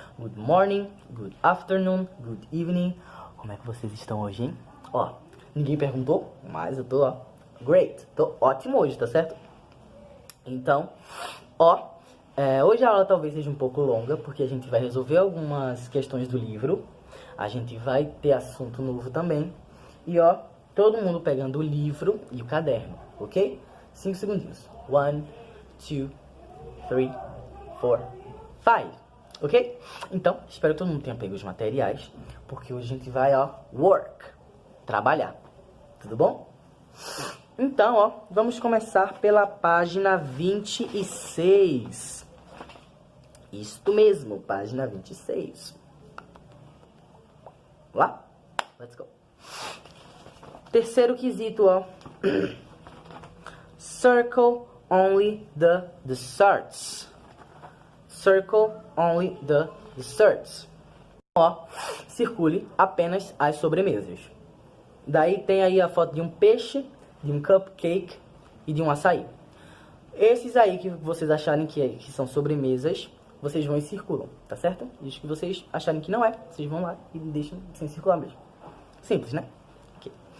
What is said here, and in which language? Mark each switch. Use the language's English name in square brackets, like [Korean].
[English] Good morning, good afternoon, good evening. [Portuguese] Como é que vocês estão hoje, hein? Ó, ninguém perguntou, mas eu tô, ó, great. Tô ótimo hoje, tá certo? Então, ó, hoje a aula talvez seja um pouco longa, porque a gente vai resolver algumas questões do livro. A gente vai ter assunto novo também. E, ó, todo mundo pegando o livro e o caderno, ok? 5 segundinhos. 1, 2, 3, 4, 5, ok? Então, espero que todo mundo tenha pego os materiais, porque hoje a gente vai, ó, work, trabalhar, tudo bom? Então, ó, vamos começar pela página 26. Isto mesmo, página 26. Lá, [English] let's go. [Portuguese] Terceiro quesito, ó. [English] Circle only the desserts. Circle only the desserts. [Portuguese] Ó, circule apenas as sobremesas. Daí tem aí a foto de um peixe, de um cupcake e de um açaí. Esses aí que vocês acharem que são sobremesas, vocês vão e circulam, tá certo? E os que vocês acharem que não é, vocês vão lá e deixam sem circular mesmo. Simples, né? Okay.